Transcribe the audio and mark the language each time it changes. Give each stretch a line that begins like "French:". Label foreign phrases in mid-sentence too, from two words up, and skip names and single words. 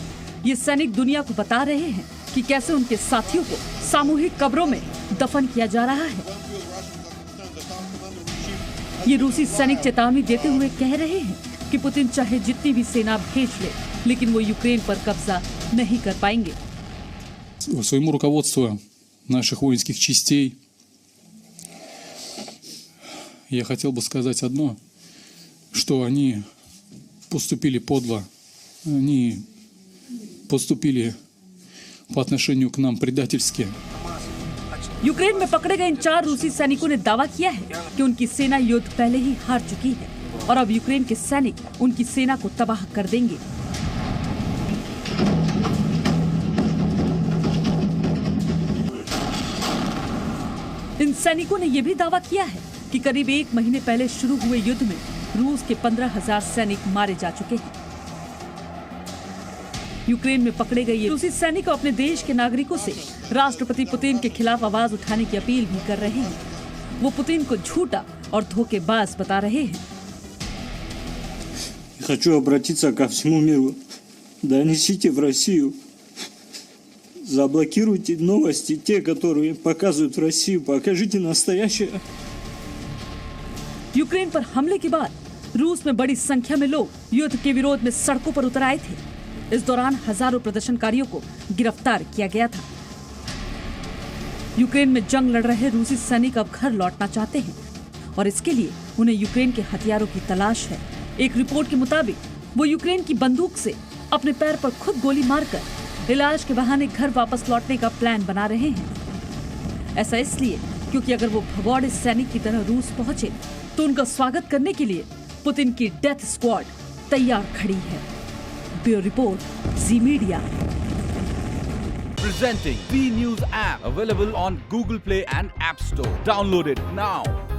Hindi: ये सैनिक दुनिया को बता रहे हैं कि कैसे उनके साथियों को सामूहिक कब्रों में दफन किया जा रहा है। ये रूसी सैनिक चेतावनी देते हुए कह रहे हैं कि पुतिन चाहे जितनी भी सेना भेज ले, लेकिन वो यूक्रेन पर कब्जा नहीं कर पाएंगे।
Russian: Своему руководству наших воинских частей я хотел бы сказать одно, что они поступили подло, они поступили по отношению к нам предательски.
Hindi: यूक्रेन में पकड़े गए इन 4 रूसी सैनिकों ने दावा किया है कि उनकी सेना युद्ध पहले ही हार चुकी है और अब यूक्रेन के सैनिक उनकी सेना को तबाह कर देंगे। इन सैनिकों ने यह भी दावा किया है कि करीब 1 महीने पहले शुरू हुए युद्ध में रूस के 15,000 सैनिक मारे जा चुके हैं। यूक्रेन में पकड़े गए ये रूसी सैनिक अपने देश के नागरिकों से राष्ट्रपति पुतिन के खिलाफ आवाज उठाने की अपील भी कर रहे हैं। वो पुतिन को झूठा और धोखेबाज बता रहे हैं।
Russian: Хочу обратиться ко всему миру. Донесите в Россию. Заблокируйте новости, те, которые показывают в Россию. Покажите настоящее.
Hindi: यूक्रेन पर हमले के बाद रूस में बड़ी संख्या में लोग युद्ध के विरोध में सड़कों पर उतर आए थे। इस दौरान हजारों प्रदर्शनकारियों को गिरफ्तार किया गया था। यूक्रेन में जंग लड़ रहे रूसी सैनिक अब घर लौटना चाहते हैं और इसके लिए उन्हें यूक्रेन के हथियारों की तलाश है। एक रिपोर्ट के मुताबिक वो यूक्रेन की बंदूक से अपने पैर पर खुद गोली मारकर इलाज के बहाने घर वापस लौटने का प्लान बना रहे हैं। ऐसा इसलिए क्योंकि अगर वो भगौड़े सैनिक की तरह रूस पहुंचे तो उनका स्वागत करने के लिए पुतिन की
English: death squad
Hindi: तैयार खड़ी है।
English: bureau report,
Hindi: जी मीडिया।
English: Presenting B News app, available on Google Play and App Store. Download it now.